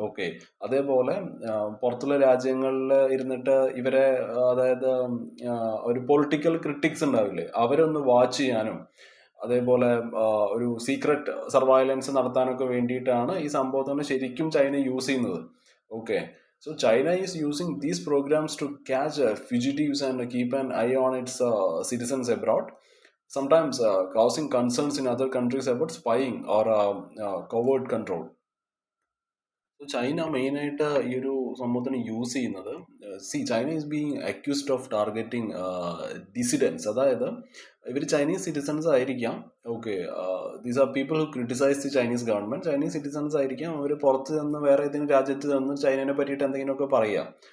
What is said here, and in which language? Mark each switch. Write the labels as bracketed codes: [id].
[ml] Okay, അതേപോലെ പുറത്തുള്ള രാജ്യങ്ങളിൽ ഇരുന്നിട്ട് ഇവരെ, അതായത് ഒരു പൊളിറ്റിക്കൽ ക്രിട്ടിക്സ് ഉണ്ടാവില്ലേ, അവരൊന്ന് വാച്ച് ചെയ്യാനും അതേപോലെ ഒരു സീക്രട്ട് സർവൈലൻസ് നടത്താനൊക്കെ വേണ്ടിയിട്ടാണ് ഈ സംഭവത്തിന് ശരിക്കും ചൈന യൂസ് ചെയ്യുന്നത്. [en] Okay, so China is using these programs to catch fugitives and keep an eye on its citizens abroad, sometimes causing concerns in other countries about spying or covert control. [ml] China മെയിനായിട്ട് ഈ ഒരു സംഭവത്തിന് use ചെയ്യുന്നത്, [en] China is being accused of targeting dissidents. [ml] അതായത് ഇവർ Chinese citizens ആയിരിക്കാം. Okay, [en] These are people who criticise the Chinese government. [ml] Chinese citizens ആയിരിക്കാം, അവർ പുറത്ത് നിന്ന് വേറെ ഏതെങ്കിലും രാജ്യത്ത് നിന്ന് ചൈനയെ പറ്റിയിട്ട് എന്തെങ്കിലുമൊക്കെ പറയാം.